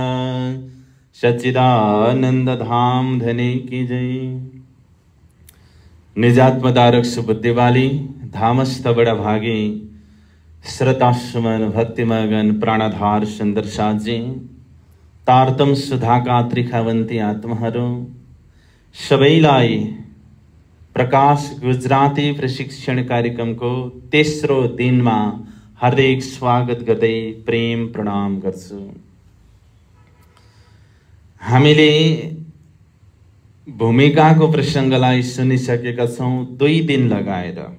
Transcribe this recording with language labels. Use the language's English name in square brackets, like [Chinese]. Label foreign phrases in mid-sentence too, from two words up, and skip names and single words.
[Hindi] सच्चिदानंद धाम धनी की जय। [Nepali] निजात्मदारक सुबुद्धि वाली धामस्थ बड़ा भागी श्रद्धासुमन भक्तिमगन प्राणाधार सुंदर साथ जी, तारतम सुधाका त्रिखावंती आत्महरू सबैलाई प्रकाश गुजराती प्रशिक्षण कार्यक्रम को तेस्रो दिनमा हार्दिक स्वागत गर्दै प्रेम प्रणाम गर्छु। हामीले भूमिकाको प्रसङ्गलाई सुनिसकेका छौं 2 दिन लगाएर।